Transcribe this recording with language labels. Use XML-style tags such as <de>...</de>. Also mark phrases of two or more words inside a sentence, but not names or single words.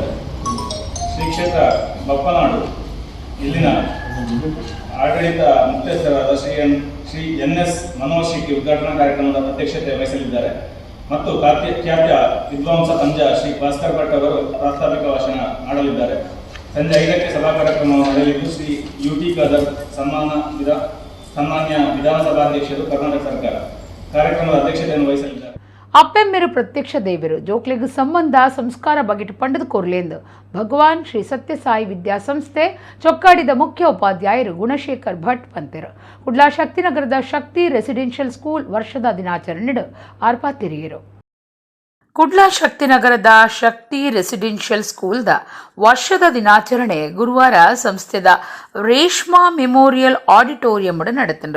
<kn>ಶ್ರೀ ಕ್ಷೇತ್ರ ಬಪ್ಪನಾಡು ಇಲ್ಲಿನ ಆಡಳಿತ ಮುಖ್ಯಸ್ಥರಾದ ಶ್ರೀ NS ಮನೋಹರ್ ಶೆಟ್ಟಿ ಉದ್ಘಾಟನಾ ಕಾರ್ಯಕ್ರಮದ ಅಧ್ಯಕ್ಷತೆ ವಹಿಸಲಿದ್ದಾರೆ ಮತ್ತು ಖ್ಯಾತ ವಿದ್ವಾಂಸ ಪಂಜಾ ಶ್ರೀ ಭಾಸ್ಕರ್ ಭಟ್ ಅವರು ಪ್ರಾಸ್ತಾವಿಕ ಭಾಷಣ ಮಾಡಲಿದ್ದಾರೆ. ಸಂಜೆ 5ಕ್ಕೆ ಸಭಾ ಕಾರ್ಯಕ್ರಮ ನಡೆಯಲಿದ್ದು ಶ್ರೀ ಯುಟಿ ಖಾದರ್ ಸನ್ಮಾನ್ಯ ವಿಧಾನಸಭಾಧ್ಯಕ್ಷರು ಕರ್ನಾಟಕ ಸರ್ಕಾರ ಕಾರ್ಯಕ್ರಮದ ಅಧ್ಯಕ್ಷತೆಯನ್ನು ವಹಿಸಲಿದ್ದಾರೆ.</kn> <tcy>ಅಪ್ಪೆಮ್ಮೆರು ಪ್ರತ್ಯಕ್ಷ ದೇವರು ಜೋಕ್ಲೆಗ್ ಸಂಬಂಧ ಸಂಸ್ಕಾರ ಬಗೆಟ್ ಪಂಡದ ಕೊರ್ಲೆಂದು ಭಗವಾನ್ ಶ್ರೀ ಸತ್ಯಸಾಯಿ ವಿದ್ಯಾಸಂಸ್ಥೆ ಚೊಕ್ಕಾಡಿದ ಮುಖ್ಯ ಉಪಾಧ್ಯಾಯರು ಗುಣಶೇಖರ್ ಭಟ್ ಪಂತೆರು. ಕುಡ್ಲಾ ಶಕ್ತಿನಗರದ ಶಕ್ತಿ ರೆಸಿಡೆನ್ಷಿಯಲ್ ಸ್ಕೂಲ್ ವರ್ಷದ ದಿನಾಚರಣೆ ಆರ್ಪಾತಿರಿಯರು. ಕುಡ್ಲಾ ಶಕ್ತಿನಗರದ ಶಕ್ತಿ ರೆಸಿಡೆನ್ಷಿಯಲ್ ಸ್ಕೂಲ್ದ ವರ್ಷದ ದಿನಾಚರಣೆ ಗುರುವಾರ ಸಂಸ್ಥೆದ ರೇಷ್ಮಾ ಮೆಮೋರಿಯಲ್ ಆಡಿಟೋರಿಯಂ ನಡೆತಂಡು.</tcy>